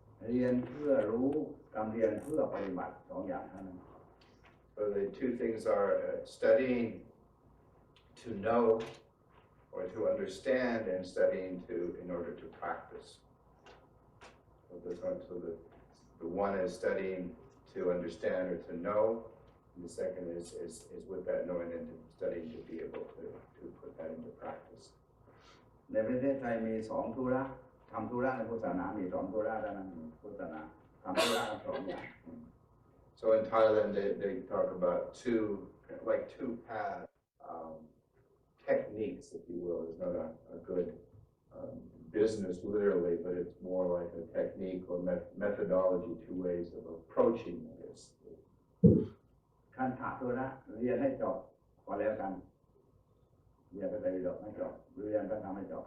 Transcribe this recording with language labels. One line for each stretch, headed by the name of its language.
Thai: เรียนเพื่อรู้กับเรียนเพื่อปฏิบัติสองอย่างเท่านั้น
English: So the two things are studying to know or to understand, and studying in order to practice. So the one is studying to understand or to know, and the second is with that knowing and studying to be able to put that into practice.
Thai: ในประเทศไทยมีสองธุระทำธุระในพุทธศาสนามีสองธุระเท่านั้นพุทธศาสนาทำธุระสองอย่าง
English: So in Thailand they talk about two paths. Techniques, if you will, is not a good business literally, but it's more like a technique or methodology, two ways of approaching this.
Thai: ขั้นถาธุระเรียนให้จบก็แล้วกันเรียนไปได้จบไม่จบเรียนก็ทำให้จบ